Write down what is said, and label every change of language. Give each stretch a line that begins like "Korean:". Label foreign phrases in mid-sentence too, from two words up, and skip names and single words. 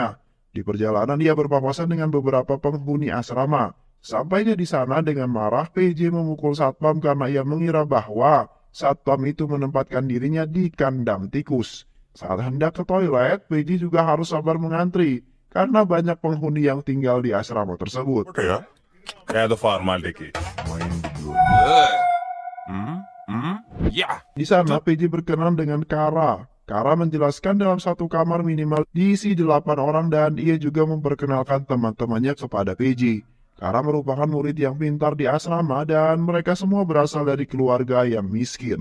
Indonesian: Di perjalanan ia berpapasan dengan beberapa penghuni asrama. Sampainya di sana dengan marah, PJ memukul satpam karena ia mengira bahwa satpam itu menempatkan dirinya di kandang tikus. Saat hendak ke toilet, PJ juga harus sabar mengantri. Karena banyak penghuni yang tinggal di asrama tersebut.
Telugu: ఓకేయా ఏదో ఫార్మాలిటీకి
Indonesian: Di sana PJ berkenan dengan Kara. Kara menjelaskan dalam satu kamar minimal diisi 8 orang dan ia juga memperkenalkan teman-temannya kepada PJ. Kara merupakan murid yang pintar di asrama dan mereka semua berasal dari keluarga yang miskin.